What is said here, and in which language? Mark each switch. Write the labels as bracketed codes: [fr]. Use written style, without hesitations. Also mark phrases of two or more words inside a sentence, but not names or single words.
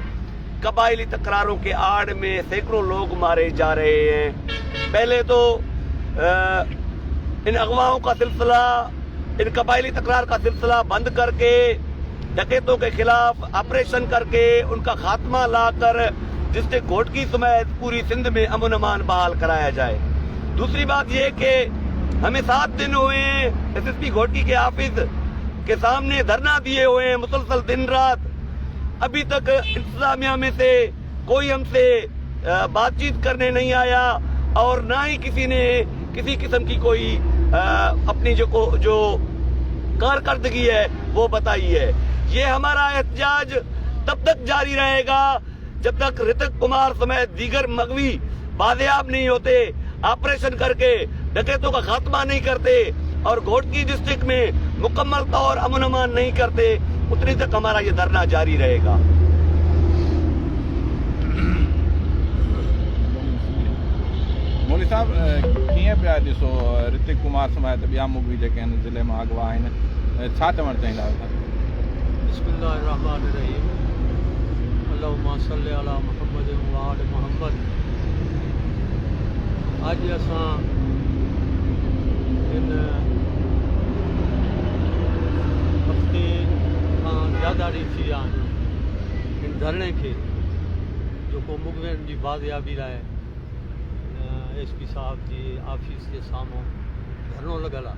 [ur] قبائلی تکراروں کے آڑ میں سینکڑوں لوگ مارے جا رہے ہیں. پہلے تو ان اغواؤں کا سلسلہ، ان قبائلی تکرار کا سلسلہ بند کر کے ڈکیتوں کے خلاف آپریشن کر کے ان کا خاتمہ لا کر ڈسٹرکٹ گھوٹکی سمیت پوری سندھ میں امن امان بحال کرایا جائے. دوسری بات یہ کہ ہمیں 7 دن ہوئے ایس ایس پی گھوٹکی کے آفس کے سامنے دھرنا دیے ہوئے ہیں مسلسل دن رات. ابھی تک انتظامیہ میں سے کوئی ہم سے بات چیت کرنے نہیں آیا اور نہ ہی کسی نے کسی قسم کی کوئی اپنی جو کارکردگی ہے وہ بتائی ہے. یہ ہمارا احتجاج تب تک جاری رہے گا جب تک رتک کمار سمیت دیگر مغوی بازیاب نہیں ہوتے، آپریشن کر کے ڈکیتوں کا خاتمہ نہیں کرتے اور گھوٹکی ڈسٹرکٹ میں مکمل طور امن امان نہیں کرتے، اتنی تک ہمارا یہ دھرنا جاری رہے گا. [sd] मौलवी साहब कीअं पिया ॾिसो ऋतिक कुमार समेत ॿिया मुगवी जेके आहिनि ज़िले में अगवा आहिनि, छा चवणु चाहींदा आहियो? [ar] بسم الله الرحمن الرحيم، اللهم صل على محمد وآل محمد. [sd] अॼु असां इन हफ़्ते खां ज़्यादा ॾींहं थी विया आहिनि इन धरणे खे जेको मुगवियुनि जी बाज़ियाबी लाइ एसपी साहब जी ऑफिस जे साम्हूं धरनो लॻल आहे।